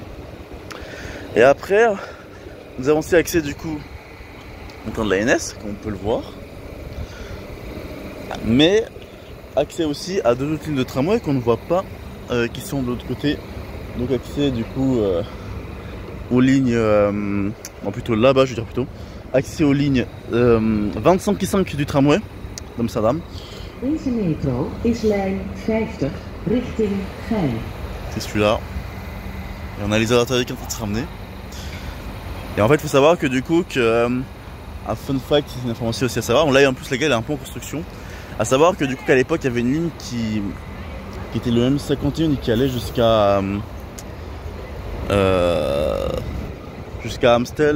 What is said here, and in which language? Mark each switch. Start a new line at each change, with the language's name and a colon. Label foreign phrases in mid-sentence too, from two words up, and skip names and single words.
French: Et après nous avons aussi accès du coup au camp de la NS, comme on peut le voir, mais accès aussi à deux autres lignes de tramway qu'on ne voit pas, qui sont de l'autre côté. Donc accès du coup aux lignes, plutôt là-bas je veux dire plutôt, accès aux lignes 25 et 5 du tramway d'Amsterdam.
Dutch: Deze metro is lijn 50 richting Gein.
French: C'est celui-là. Et on a les Isolatorweg qui sont en train de se ramener. Et en fait, il faut savoir que du coup, un
English: fun fact,
French: c'est une information aussi à savoir. Bon, là, en plus, la gare est un peu en construction. À savoir que du coup, qu'à l'époque, il y avait une ligne qui était le M51 et qui allait jusqu'à Amstel.